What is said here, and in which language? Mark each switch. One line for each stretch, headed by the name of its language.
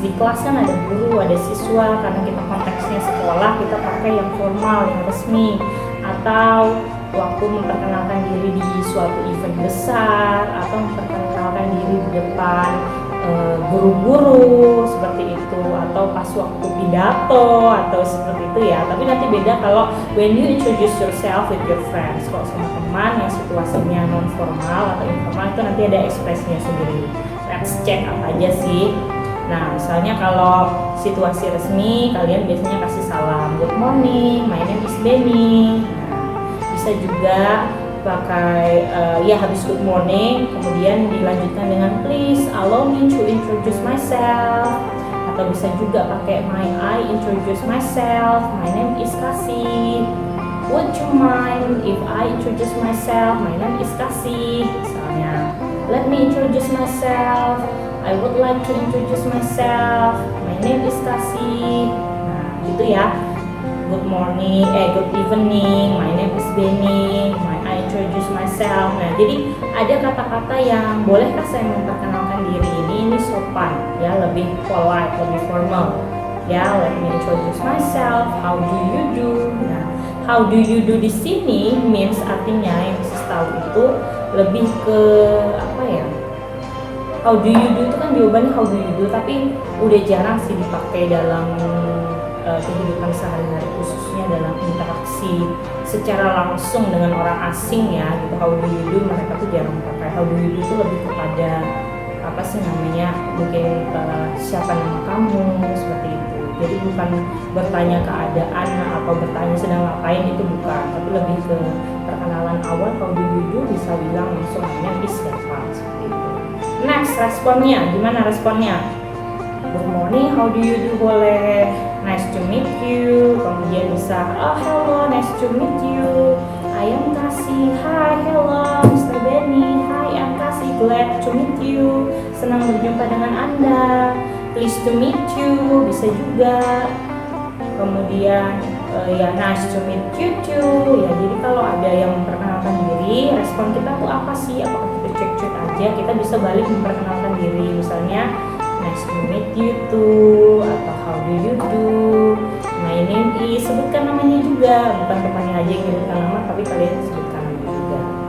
Indonesian: Di kelas kan ada guru, ada siswa. Karena kita konteksnya sekolah, kita pakai yang formal, yang resmi. Atau waktu memperkenalkan diri di suatu event besar, atau memperkenalkan diri di depan guru-guru seperti itu, atau pas waktu pidato atau seperti itu ya. Tapi nanti beda kalau
English: when you introduce yourself with your friends.
Indonesian: Kalau sama teman yang situasinya non formal atau informal itu nanti ada ekspresinya sendiri.
English: Let's check
Indonesian: apa aja sih. Nah, misalnya kalau situasi resmi kalian biasanya kasih salam,
English: good morning, my name is Benny.
Indonesian: Nah, bisa juga pakai ya habis
English: good morning
Indonesian: kemudian dilanjutkan dengan
English: please allow me to introduce myself,
Indonesian: atau bisa juga pakai
English: may I introduce myself, my name is Kasih, would you mind if I introduce myself, my name is Kasih.
Indonesian: Misalnya
English: let me introduce myself, I would like to introduce myself, my name is Kasih.
Indonesian: Nah gitu ya.
English: Good morning, good evening, my name is Benny, I introduce myself.
Indonesian: Nah, jadi ada kata-kata yang bolehkah saya memperkenalkan diri ini sopan, ya, lebih polite, lebih formal.
English: Ya, let me introduce myself. How do you do?
Indonesian: Nah,
English: how do you do
Indonesian: di sini means artinya yang bisa tahu itu lebih ke apa ya?
English: How do you do
Indonesian: itu kan jawabannya
English: how do you do,
Indonesian: tapi udah jarang sih dipakai dalam kehidupan sehari-hari, khususnya dalam interaksi secara langsung dengan orang asing ya gitu.
English: How do you do
Indonesian: mereka tuh jarang pakai. How do you do itu lebih kepada apa sih namanya, mungkin siapa nama kamu seperti itu. Jadi bukan bertanya keadaan atau bertanya sedang ngapain, itu bukan, tapi lebih ke perkenalan awal.
English: How do you do
Indonesian: bisa bilang langsung namanya siapa seperti itu. Next, responnya gimana responnya?
English: Good morning, how do you do boleh, nice to meet you.
Indonesian: Kemudian bisa
English: oh hello, nice to meet you, I am Kasih, hi hello Mr. Benny, hi I'm Kasih, glad to meet you,
Indonesian: senang berjumpa dengan Anda,
English: pleased to meet you
Indonesian: bisa juga. Kemudian ya
English: nice to meet you too.
Indonesian: Ya jadi kalau ada yang memperkenalkan diri, respon kita tuh apa sih? Apakah kita cek-cek aja? Kita bisa balik memperkenalkan diri, misalnya
English: nice to meet you too,
Indonesian: atau
English: how do you do, my name is,
Indonesian: sebutkan namanya juga, bukan temannya aja yang nyebutkan nama, tapi kalian sebutkan namanya juga.